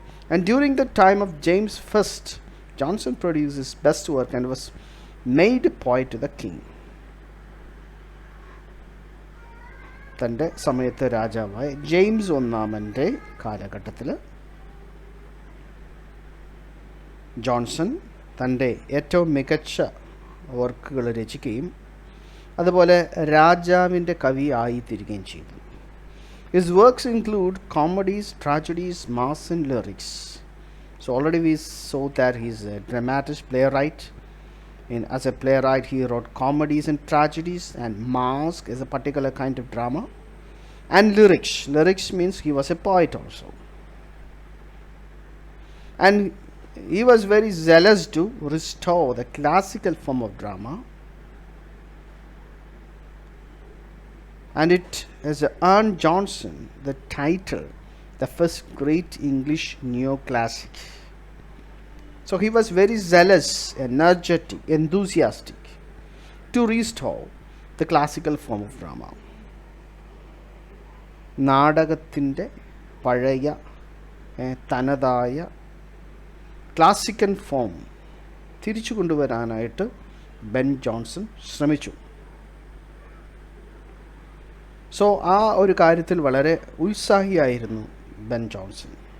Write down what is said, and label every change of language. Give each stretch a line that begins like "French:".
English: And during the time of James I, Jonson produced his best work and was made poet to the king.
Malayalam: തൻ്റെ സമയത്ത് രാജാവായ James ഒന്നാമൻ്റെ കാലഘട്ടത്തിൽ Johnson തൻ്റെ ഏറ്റവും മികച്ച വർക്കുകൾ രചിക്കുകയും അതുപോലെ രാജാവിൻ്റെ കവി ആയിത്തീരുകയും ചെയ്തു.
English: His works include comedies, tragedies, masks and lyrics. So already we saw that he is a dramatic playwright. As a playwright, he wrote comedies and tragedies, and mask is a particular kind of drama. And lyrics. Lyrics means he was a poet also. And he was very zealous to restore the classical form of drama, and it has earned Jonson the title the first great English neoclassic. So he was very zealous, energetic, enthusiastic to restore the classical form of drama.
Malayalam: നാടകത്തിൻ്റെ പഴയ തനതായ classical form തിരിച്ചു കൊണ്ടുവരാനായിട്ട് Ben Johnson ശ്രമിച്ചു. So ആ ഒരു കാര്യത്തിൽ വളരെ ഉത്സാഹിയായിരുന്നു ബെൻ ജോൺസൺ.